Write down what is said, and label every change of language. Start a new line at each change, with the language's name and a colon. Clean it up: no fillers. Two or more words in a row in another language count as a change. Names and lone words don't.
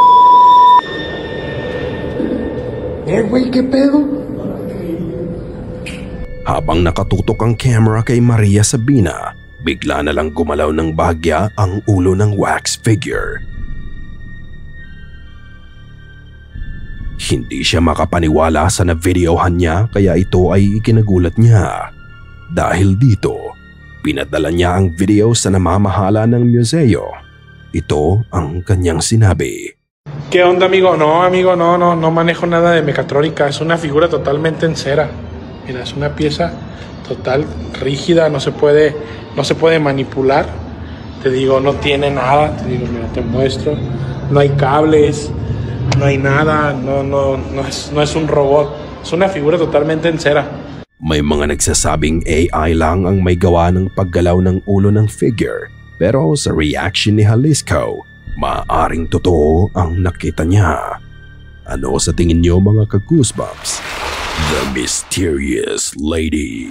Spanish: güey, ¿qué pedo?
Filipino: Habang nakatutok ang camera kay Maria Sabina, bigla na lang gumalaw ng bahagya ang ulo ng
English: wax figure.
Filipino: Hindi siya makapaniwala sa na-videohan niya kaya ito ay ikinagulat niya. Dahil dito, pinadala niya ang video sa namamahala ng museo. Ito ang kanyang sinabi.
Spanish: ¿Qué onda, amigo? No, amigo, no manejo nada de mecatrónica. Es una figura totalmente en cera. Mira, es una pieza total rígida, no se puede manipular. Te digo, no tiene nada. Te digo, mira, te muestro. No hay cables, no hay nada. No es un robot. Es una figura totalmente en cera.
Filipino: May mga nagsasabing AI lang ang may gawa ng paggalaw ng ulo ng figure. Pero sa reaction ni Jalisco, maaaring totoo ang nakita niya. Ano sa tingin niyo mga ka-goosebumps? The Mysterious Lady.